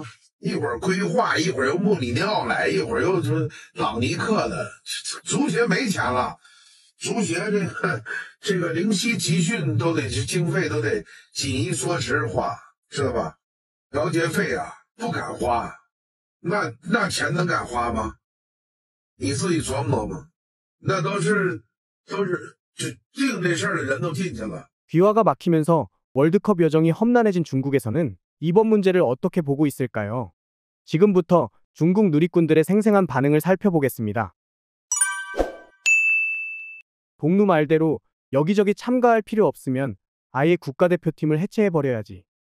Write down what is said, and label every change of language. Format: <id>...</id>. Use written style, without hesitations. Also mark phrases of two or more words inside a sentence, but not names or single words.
<zh>一会儿规划，一会儿又穆里尼奥来，一会儿又是朗尼克的，足协没钱了，足协这个灵犀集训都得经费都得紧衣缩食花，知道吧？调节费啊不敢花，那钱能敢花吗？你自己琢磨琢磨，那都是就定这事儿的人都进去了。</zh> <ko>귀화가 막히면서 월드컵 여정이 험난해진 중국에서는 이번 문제를 어떻게 보고 있을까요? 지금부터 중국 누리꾼들의 생생한 반응을 살펴보겠습니다. 동루 말대로 여기저기 참가할 필요 없으면 아예 국가대표팀을 해체해버려야지.</ko>